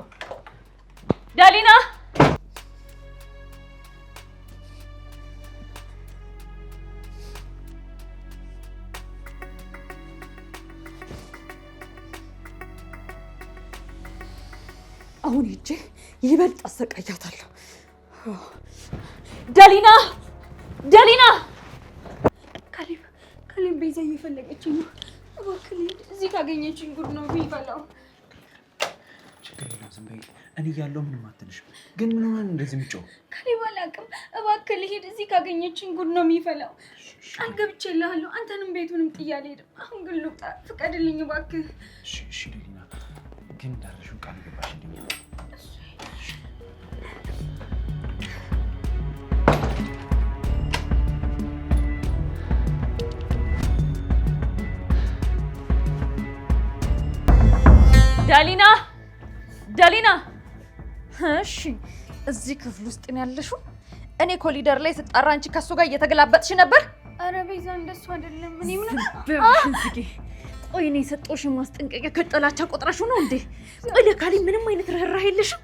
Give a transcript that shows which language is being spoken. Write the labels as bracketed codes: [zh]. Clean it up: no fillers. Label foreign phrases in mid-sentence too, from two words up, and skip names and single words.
[am] ደሊና አሁን ሂጅ ይበልጥ አሰቃያታለሁ። ደሊና ደሊና ካሌብ ቤዛ እየፈለገችኝ ነው። እባክህ ልሂድ። እዚህ ካገኘችኝ ጉድ ነው የሚፈላው። ችግር የለም ዝም በይ። እኔ እያለሁ ምንም አትልሽም። ግን ምን ሆነን እንደዚህ የምትጮው? ካሌብ አላውቅም። እባክህ ልሂድ። እዚህ ካገኘችኝ ጉድ ነው የሚፈላው። ቃል ገብቼልሃለሁ። አንተንም ቤቱንም ጥዬ አልሄድም። አሁን ግን ልውጣ፣ ፍቀድልኝ እባክህ። እሺ ደሊና፣ ግን እንዳልሽው ቃል ገባሽልኝ? ደሊና ደሊና፣ እሺ እዚህ ክፍል ውስጥ ነው ያለሽው? እኔ ኮሊደር ላይ ስጣራ አንቺ ከሱ ጋር እየተገላበጥሽ ነበር። አረ ቤዛ እንደሱ አይደለም። እኔ ምን ቆይ እኔ የሰጠሁሽን ማስጠንቀቂያ ከጥላቻ ቆጥረሽው ነው እንዴ? ቆይ ለካሌብ ምንም አይነት ርህራሄ የለሽም?